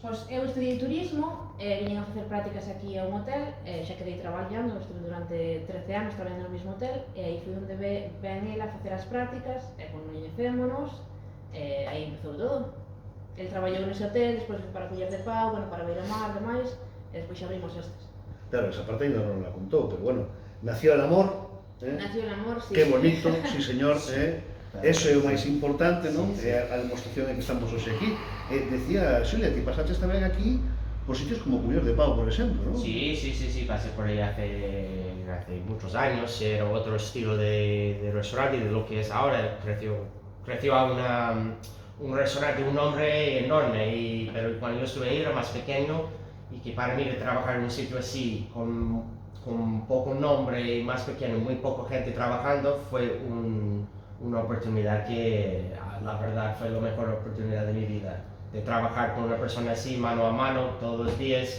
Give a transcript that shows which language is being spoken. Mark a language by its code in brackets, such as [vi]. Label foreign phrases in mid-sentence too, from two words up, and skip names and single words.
[gl] Pois eu estudiei turismo, viñen a facer prácticas aquí a un hotel, xa quedei traballando, estuve durante 13 anos traballando no mesmo hotel, e aí foi onde ven ele a facer as prácticas, e coñecémonos, aí empezou todo. El traballou nese hotel, despois para Collar de Pau, bueno, para Beira-Mar, demais, e despois xa abrimos estes. [es] Claro, esa parte [gl] ainda non la contou, [es] pero bueno, nació el amor, Nació el amor, sí. [gl] que bonito, [es] sí señor, [gl] eso é o máis importante, non? [es] Sí, sí. [gl] É a demostración de que estamos hoxe aquí. Decía, Xulia, ti pasaches tamén aquí por sitios como Collar de Pau, por exemplo, non? [es] Sí, pasé por ahí hace muchos años, era otro estilo de restaurante de lo que es ahora, creció a un restaurante, un nombre enorme, pero cuando yo estuve ahí era más pequeño y que para mí de trabajar en un sitio así, con poco nombre y más pequeño, muy poca gente trabajando, fue una oportunidad que la verdad fue la mejor oportunidad de mi vida, de trabajar con una persona así mano a mano todos los días.